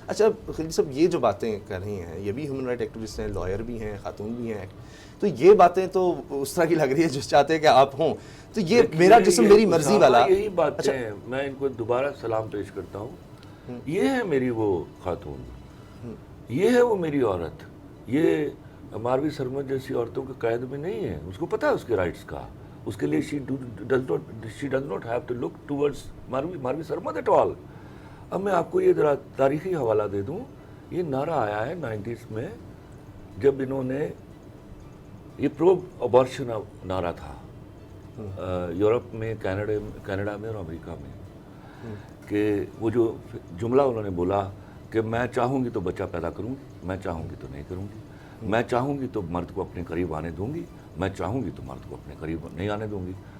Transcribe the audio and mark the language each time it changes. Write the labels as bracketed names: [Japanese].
[Urdu] اچھا خلیل صاحب, یہ جو باتیں کر رہی ہیں, یہ بھی ہیومن رائٹ ایکٹیوسٹ ہیں, لائر بھی ہیں, خاتون بھی ہیں, تو یہ باتیں تو اس طرح کی لگ رہی ہے جو چاہتے ہیں کہ آپ ہوں. تو یہ میرا جسم میری مرضی والا, یہی باتیں ہیں. میں ان کو دوبارہ سلام پیش کرتا ہوں. یہ ہے میری وہ خاتون, یہ ہے وہ میری عورت. یہ ماروی سرمد جیسی عورتوں کے قید میں نہیں ہے, اس کو پتہ ہے اس کے رائٹس کا. اس کے لیے [English] she does not have to look towards Marvi Sarmad at all. [Urdu] اب میں آپ کو یہ ذرا تاریخی حوالہ دے دوں. یہ نعرہ آیا ہے 90s میں, جب انہوں نے, یہ پرو ابارشن نعرہ تھا یورپ میں, کینیڈا میں اور امریکہ میں, کہ وہ جو جملہ انہوں نے بولا کہ میں چاہوں گی تو بچہ پیدا کروں گی, میں چاہوں گی تو نہیں کروں گی, میں چاہوں گی تو مرد کو اپنے قریب آنے دوں گی, میں چاہوں گی تو مرد کو اپنے قریب نہیں آنے دوں گی.